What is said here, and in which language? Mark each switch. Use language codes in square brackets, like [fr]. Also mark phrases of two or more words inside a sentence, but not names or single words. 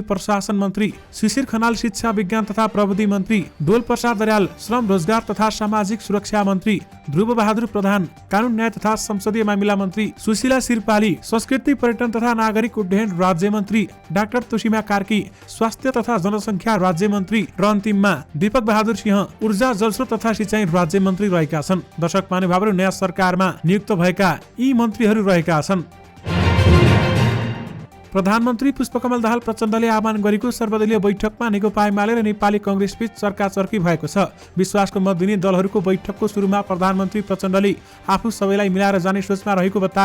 [ne] प्रशासन मन्त्री, शिशिर खनाल शिक्षा विज्ञान तथा प्रविधि मन्त्री, डोल प्रसाद दयाल श्रम रोजगार तथा सामाजिक सुरक्षा मन्त्री, ध्रुव बहादुर प्रधान कानून न्याय तथा संसदीय मामिला मन्त्री, सुशीला सिरपाली संस्कृति पर्यटन तथा नागरिक उड्डयन राज्य मन्त्री, डाक्टर तुषिमा कार्की स्वास्थ्य तथा जनसङ्ख्या राज्य मन्त्री र अन्तिममा दीपक बहादुर सिंह ऊर्जा जलस्रोत तथा सिंचाई राज्य मन्त्री रहेका छन्। दर्शक महानुभावहरू, नयाँ सरकारमा नियुक्त भएका यी मन्त्रीहरू रहेका छन्। प्रधानमन्त्री पुष्पकमल दाहाल प्रचण्डले आह्वान गरेको सर्वदलीय बैठकमा नेकपा एमाले र नेपाली कांग्रेसबीच चर्काचर्की भएको छ। विश्वासको मत दिने दलहरूको बैठकको सुरुमा प्रधानमन्त्री प्रचण्डले आफू सबैलाई मिलाएर जाने सोचमा रहेको बताए।